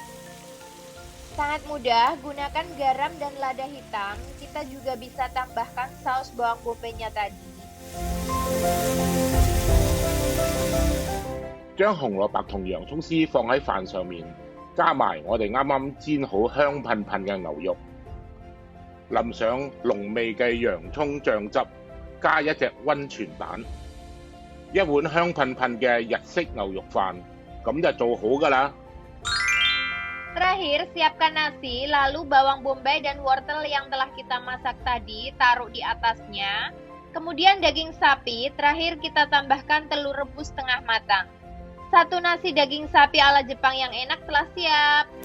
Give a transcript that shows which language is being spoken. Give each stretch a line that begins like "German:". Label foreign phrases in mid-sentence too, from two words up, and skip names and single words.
Indonesian: Sangat mudah, gunakan garam dan lada hitam. Kita juga bisa tambahkan saus bawang bombay-nya tadi.
Cantonese: 將紅蘿蔔同洋葱絲放喺飯上面，加埋我哋啱啱煎好香噴噴嘅牛肉，淋上濃味嘅洋葱醬汁，加一隻溫泉蛋，一碗香噴噴嘅日式牛肉飯，咁就做好㗎啦。
Indonesian: Terakhir, siapkan nasi, lalu bawang bombay dan wortel yang telah kita masak tadi taruh di atasnya. Kemudian daging sapi, terakhir kita tambahkan telur rebus setengah matang. Satu nasi daging sapi ala Jepang yang enak telah siap.